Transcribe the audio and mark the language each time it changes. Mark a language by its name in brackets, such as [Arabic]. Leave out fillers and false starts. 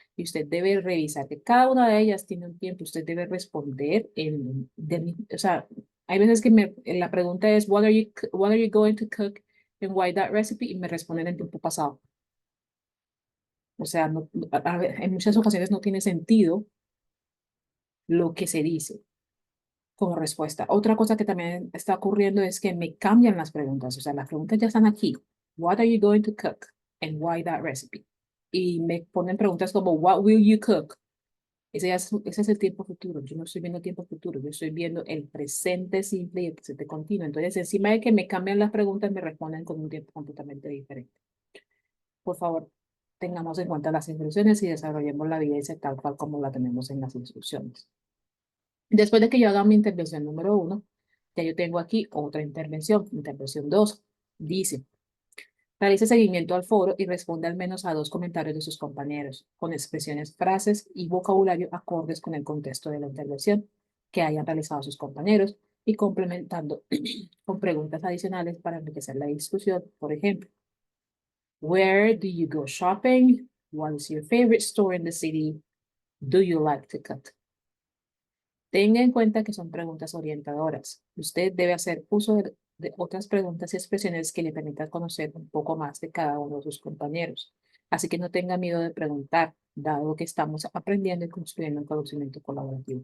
[Spanish] Y usted debe revisar que cada una de ellas tiene un tiempo. Usted debe responder o sea, hay veces que la pregunta es, [English] what are you going to cook and why that recipe? [Spanish] Y me responden en tiempo pasado. O sea, en muchas ocasiones no tiene sentido lo que se dice como respuesta. Otra cosa que también está ocurriendo es que me cambian las preguntas. O sea, las preguntas ya están aquí. [English] What are you going to cook and why that recipe? [Spanish] Y me ponen preguntas como, [English] what will you cook? [Spanish] Ese es el tiempo futuro. Yo no estoy viendo el tiempo futuro, yo estoy viendo el presente simple y el presente continuo. Entonces, encima de que me cambian las preguntas, me responden con un tiempo completamente diferente. Por favor, tengamos en cuenta las instrucciones y desarrollemos la evidencia tal cual como la tenemos en las instrucciones. Después de que yo haga mi intervención número 1, ya yo tengo aquí otra intervención, intervención 2. Dice, realice seguimiento al foro y responde al menos a 2 comentarios de sus compañeros, con expresiones, frases y vocabulario acordes con el contexto de la intervención que hayan realizado sus compañeros y complementando con preguntas adicionales para enriquecer la discusión. Por ejemplo, [English] where do you go shopping? What is your favorite store in the city? Do you like to cook? [Spanish] Tenga en cuenta que son preguntas orientadoras. Usted debe hacer uso de otras preguntas y expresiones que le permitan conocer un poco más de cada uno de sus compañeros. Así que no tenga miedo de preguntar, dado que estamos aprendiendo y construyendo un conocimiento colaborativo.